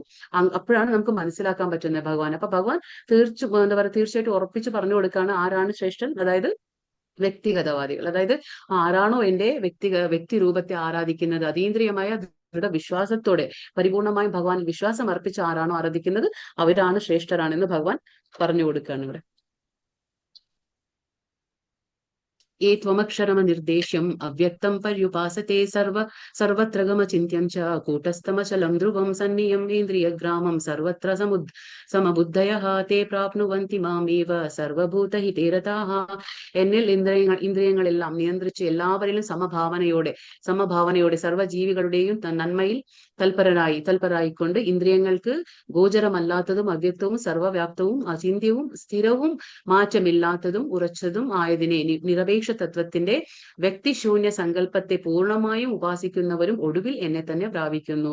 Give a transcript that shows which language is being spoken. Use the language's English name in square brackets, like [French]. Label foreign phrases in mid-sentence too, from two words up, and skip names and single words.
[Malayalam] അപ്പോഴാണ് നമുക്ക് മനസ്സിലാക്കാൻ പറ്റുന്നത് ഭഗവാൻ. അപ്പൊ ഭഗവാൻ തീർച്ചയായിട്ടും ഉറപ്പിച്ച് പറഞ്ഞു കൊടുക്കുകയാണ് ആരാണ് ശ്രേഷ്ഠൻ. അതായത് വ്യക്തിഗതവാദികൾ. അതായത് ആരാണോ എന്റെ വ്യക്തി രൂപത്തെ ആരാധിക്കുന്നത്, അതീന്ദ്രിയമായ ദൃഢവിശ്വാസത്തോടെ പരിപൂർണമായും ഭഗവാൻ വിശ്വാസം അർപ്പിച്ച് ആരാണോ ആരാധിക്കുന്നത്, അവരാണ് ശ്രേഷ്ഠരാണെന്ന് ഭഗവാൻ പറഞ്ഞു കൊടുക്കുകയാണ് ഇവിടെ. [Sanskrit] ये त्वमक्षरमनिर्देश्यम् अव्यक्तं पर्युपासते सर्वत्र गमचिन्त्यं च कूटस्थमचलं ध्रुवं सन्नियम् इन्द्रियग्रामं सर्वत्र समबुद्धयः ते प्राप्नुवन्ति मामेव സർവഭൂതഹിതേ രതാഃ. [Malayalam] എന്നിൽ ഇന്ദ്രിയങ്ങളെല്ലാം നിയന്ത്രിച്ച് എല്ലാവരിലും സമഭാവനയോടെ സർവ്വജീവികളുടെയും നന്മയിൽ തൽപരായിക്കൊണ്ട് ഇന്ദ്രിയങ്ങൾക്ക് ഗോചരമല്ലാത്തതും അവ്യക്തവും സർവ്വവ്യാപ്തവും അചിന്യവും സ്ഥിരവും മാറ്റമില്ലാത്തതും ഉറച്ചതും ആയതിനെ നിരപേക്ഷ തത്വത്തിന്റെ വ്യക്തിശൂന്യ സങ്കല്പത്തെ പൂർണ്ണമായും ഉപാസിക്കുന്നവരും ഒടുവിൽ എന്നെ തന്നെ പ്രാപിക്കുന്നു.